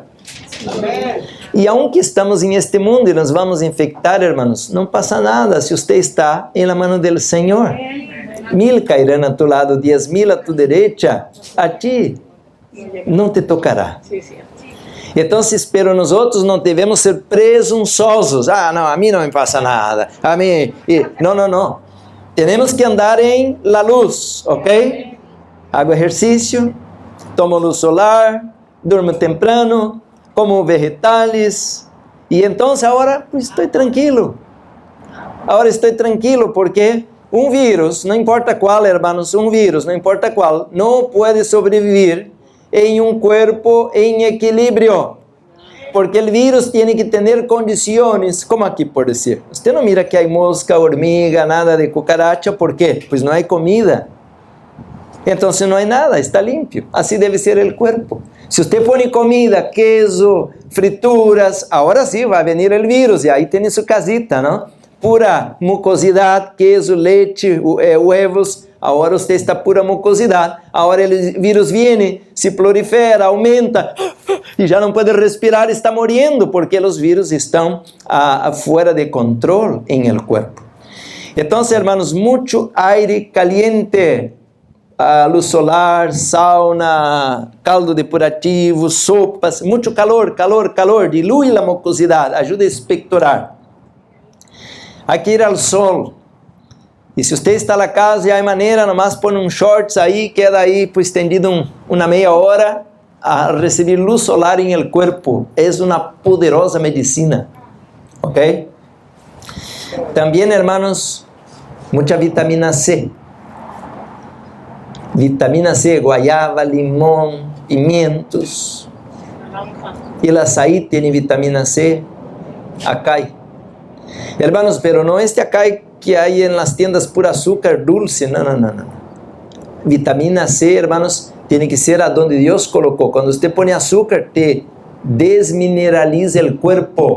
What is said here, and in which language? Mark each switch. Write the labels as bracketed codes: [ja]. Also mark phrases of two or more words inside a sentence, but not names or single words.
[es] Y aunque estamos en este mundo y nos vamos a infectar, hermanos, no pasa nada si usted está en la mano del Señor. 1000 cairán a tu lado, 10,000 a tu derecha, a ti [pt] não te tocará. [es] Sí, sí. [pt] Então, [es] pero nosotros [pt] não devemos ser presunçosos. Ah, não, a mim não me passa nada. A mim... Não, não, não. Temos que andar em [es] la luz, [pt] ok? [es] Hago exercício, tomo luz solar, durmo temprano, como vegetales. [pt] E então, agora, pues, estou tranquilo. Agora estou tranquilo porque um vírus, não importa qual, hermanos, um vírus, não importa qual, não pode sobreviver em um corpo em equilíbrio. Porque o vírus tem que ter condições, como aqui por dizer. Você não mira que há mosca, hormiga, nada de cucaracha, ¿por quê? Pois não há comida. Então não há nada, está limpo. Assim deve ser o corpo. Se você põe comida, [es] queso, frituras, [pt] agora sim vai vir o vírus, e aí tem sua casita, não? Pura mucosidade, queso, leite, huevos, agora você está pura mucosidade, agora o vírus vem, se prolifera, aumenta, e já não pode respirar, está morrendo, porque os vírus estão fora de controle em el corpo. Então, hermanos, muito [es] aire caliente, [pt] luz solar, sauna, caldo depurativo, sopas, muito calor, calor, calor, dilui a mucosidade, ajuda a expectorar. Aqui ir ao sol. E se você está na casa e há maneira, nomás põe um shorts aí, queda aí pues, estendido uma meia hora a receber luz solar em el corpo. É uma poderosa medicina. Ok? Também, hermanos, muita vitamina C. Vitamina C, guayaba, limão, pimientos. E o açaí tem vitamina C. Acai. [es] Hermanos, pero no este acai que hay en las tiendas pura azúcar dulce, no. Vitamina C, hermanos, tiene que ser a donde Dios colocó. Cuando usted pone azúcar, te desmineraliza el cuerpo.